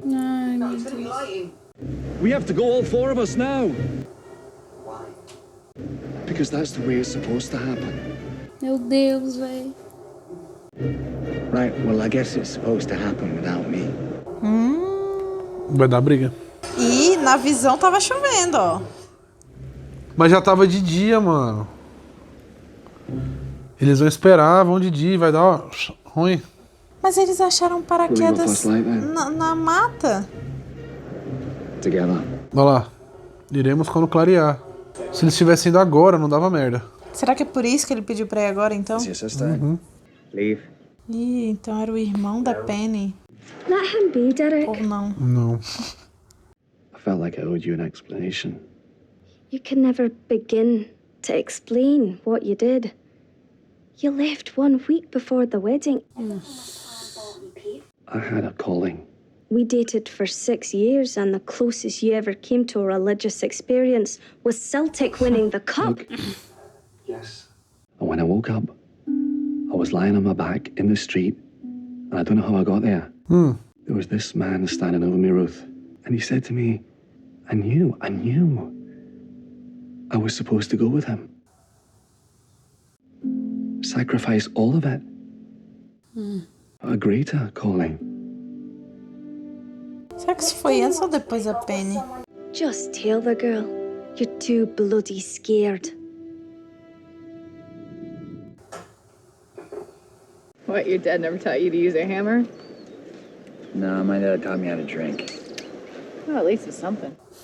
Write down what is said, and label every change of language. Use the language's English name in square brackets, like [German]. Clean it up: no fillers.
[Portuguese] Ai, meu Deus. [English] We have to go, all 4 of us now. Why? Because that's the way it's supposed to happen. [Portuguese] Meu Deus, velho. [English] Right, well, I guess it's supposed to happen without me. [Portuguese] Vai dar briga. E na visão tava chovendo, ó. Mas já tava de dia, mano. Eles vão esperar, vão de dia, vai dar, ó, ruim. Mas eles acharam paraquedas [English] first light then? [Portuguese] na mata. [English] Together. [Portuguese] Olha lá. Iremos quando clarear. Se eles tivessem ido agora, não dava merda. Será que é por isso que ele pediu pra ir agora, então? [English] Is your sister? Leave. [Portuguese] Ih, então era o irmão da Penny. [English] Let him be, Derek. [Portuguese] Ou não? Não. [English] I felt like I owed you an explanation. You can never begin to explain what you did. You left 1 week before the wedding. I had a calling. We dated for 6 years, and the closest you ever came to a religious experience was Celtic winning the cup. Yes. And when I woke up, I was lying on my back in the street, and I don't know how I got there. There was this man standing over me, Ruth, and he said to me, I knew I was supposed to go with him. Sacrifice all of it. A greater calling. [Portuguese] Será que isso foi antes ou depois da Penny? [English] Just tell the girl. You're too bloody scared. What, your dad never taught you to use a hammer? No, my dad taught me how to drink. Well, at least it's something.